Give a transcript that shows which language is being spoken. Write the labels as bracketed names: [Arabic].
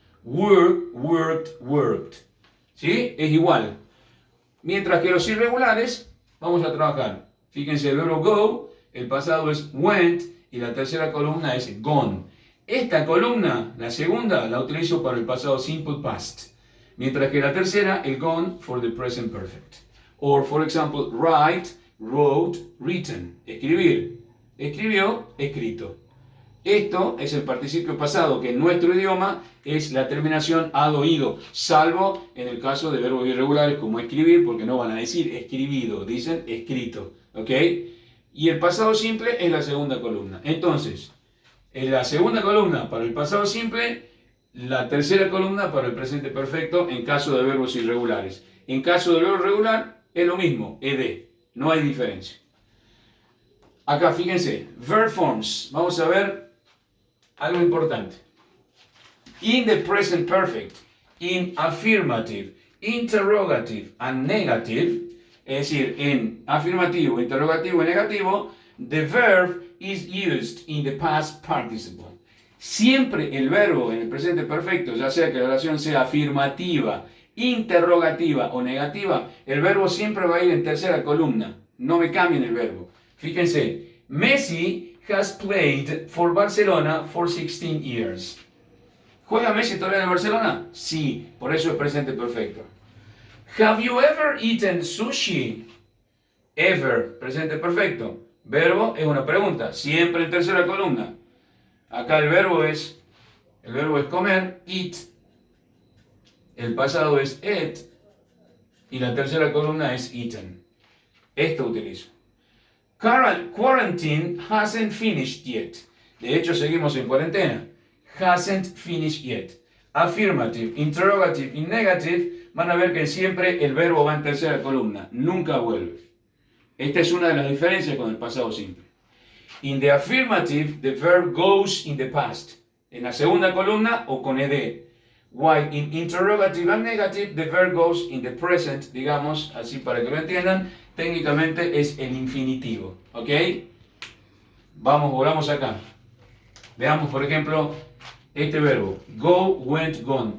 [Spanish] Work, worked, worked. ¿Sí? Es igual. Mientras que los irregulares, vamos a trabajar. Fíjense, el verbo go, el pasado es went y la tercera columna es gone. Esta columna, la segunda, la utilizo para el pasado simple past. Mientras que la tercera, el gone [English] for the present perfect. Or, for example, write, wrote, written. [Spanish] Escribir. Escribió, escrito. Esto es el participio pasado, que en nuestro idioma es la terminación ad oído, salvo en el caso de verbos irregulares como escribir, porque no van a decir escribido, dicen escrito. ¿Ok? Y el pasado simple es la segunda columna. Entonces, en la segunda columna para el pasado simple, la tercera columna para el presente perfecto en caso de verbos irregulares. En caso de verbo regular es lo mismo, ed, no hay diferencia. Acá fíjense, verb forms, vamos a ver algo importante. [English] In the present perfect, in affirmative, interrogative and negative, [Spanish] es decir, en afirmativo, interrogativo y negativo, [English] the verb is used in the past participle. [Spanish] Siempre el verbo en el presente perfecto, ya sea que la oración sea afirmativa, interrogativa o negativa, el verbo siempre va a ir en tercera columna. No me cambien el verbo. [English] Fíjense, Messi has played for Barcelona for 16 years. [Spanish] ¿Juega Messi todavía en Barcelona? Sí, por eso es presente perfecto. [English] Have you ever eaten sushi? [Spanish] Ever, presente perfecto. Verbo es una pregunta, siempre en tercera columna. Acá el verbo es comer, eat. El pasado es ate. Y la tercera columna es eaten. Esto utilizo. [English] Quarantine hasn't finished yet. [Spanish] De hecho, seguimos en cuarentena. [English] Hasn't finished yet. [Spanish] Affirmative, interrogative y negative van a ver que siempre el verbo va en tercera columna. Nunca vuelve. Esta es una de las diferencias con el pasado simple. [English] In the affirmative, the verb goes in the past. [Spanish] En la segunda columna o con ed. [English] While in interrogative and negative, the verb goes in the present, [Spanish] digamos, así para que lo entiendan, técnicamente es el infinitivo. [English] ¿Ok? [Spanish] Volvamos acá. Veamos, por ejemplo, este verbo. Go, went, gone.